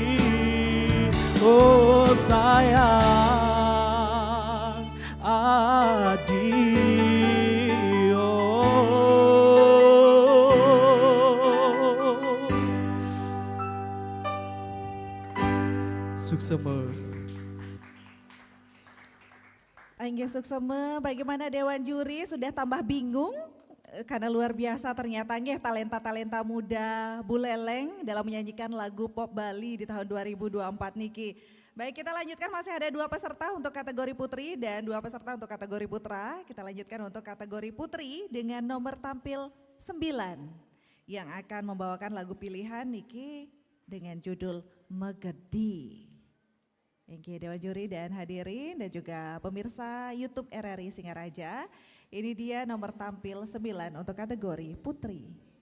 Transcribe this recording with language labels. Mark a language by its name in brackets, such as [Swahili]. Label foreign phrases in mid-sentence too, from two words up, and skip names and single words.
[Balinese] Oh sayang adi Suksema. Angge Suksema, [Indonesian] bagaimana Dewan Juri sudah tambah bingung? Karena luar biasa ternyata nggih talenta-talenta muda Buleleng dalam menyanyikan lagu pop Bali di tahun 2024 niki. Baik, kita lanjutkan, masih ada 2 peserta untuk kategori putri dan 2 peserta untuk kategori putra. Kita lanjutkan untuk kategori putri dengan nomor tampil 9 yang akan membawakan lagu pilihan niki dengan judul Megedi. Oke, Dewan Juri dan hadirin dan juga pemirsa YouTube RRI Singaraja. Ini dia nomor tampil 9 untuk kategori putri.